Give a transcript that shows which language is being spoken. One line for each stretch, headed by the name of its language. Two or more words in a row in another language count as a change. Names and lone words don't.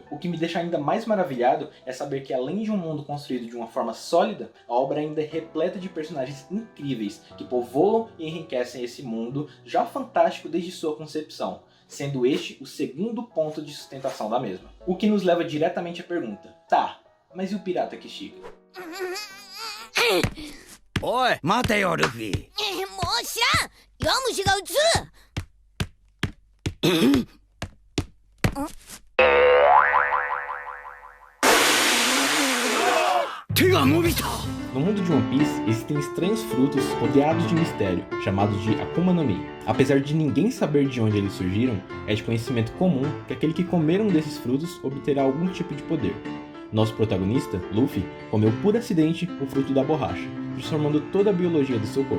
Portuguese: O que me deixa ainda mais maravilhado é saber que, além de um mundo construído de uma forma sólida, a obra ainda é repleta de personagens incríveis que povoam e enriquecem esse mundo já fantástico desde sua concepção, sendo este o segundo ponto de sustentação da mesma. O que nos leva diretamente à pergunta: tá, mas e o pirata que estica?
Japanese: おい待てよルフィ。もう知らん。弱虫が映る。手が伸びた。
Portuguese: No mundo de One Piece, existem estranhos frutos rodeados de mistério, chamados de Akuma no Mi. Apesar de ninguém saber de onde eles surgiram, é de conhecimento comum que aquele que comer um desses frutos obterá algum tipo de poder. Nosso protagonista, Luffy, comeu por acidente o fruto da borracha, transformando toda a biologia do seu corpo.